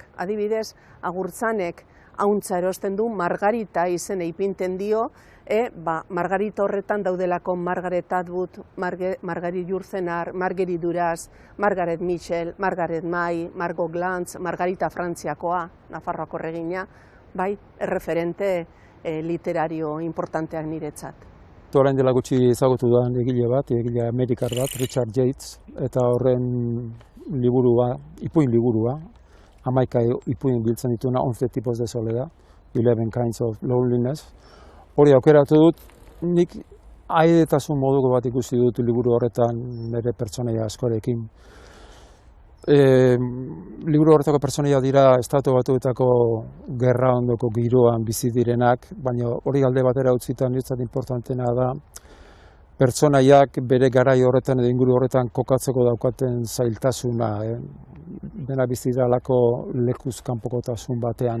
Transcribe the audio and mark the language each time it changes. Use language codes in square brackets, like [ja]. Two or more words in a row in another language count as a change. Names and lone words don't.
[eu] Adibidez, Agurtzanek hauntza erosten du, Margarita izen ipinten dio, Margarita horretan daudelako Margaret Atwood, Marguerite Yourcenar, Marguerite Duras, Margaret Mitchell, Margaret May, Margot Glantz, Margarita Frantziakoa, Nafarroako erregina, erreferente literario importanteak niretzat. Orain dela gutxi ezagutu da egile amerikar bat, Richard Yates, eta horren liburua, ipuin liburua, 11 ipuin biltzen dituna, 11 tipos de soledad, 11 kinds of loneliness. Hori aukeratu dut, nik aidetasun moduko bat ikusi dut liburu horretan nire pertsonaia askorekin. Liburu horretako pertsonaia dira Estatu Batuetako gerra ondoko giroan bizi direnak, baina hori alde batera utzita niretzat importantena da pertsonaiak bere garai horretan edo inguru horretan kokatzeko daukaten zailtasuna, dena bizi diralako lekuz kanpokotasun batean.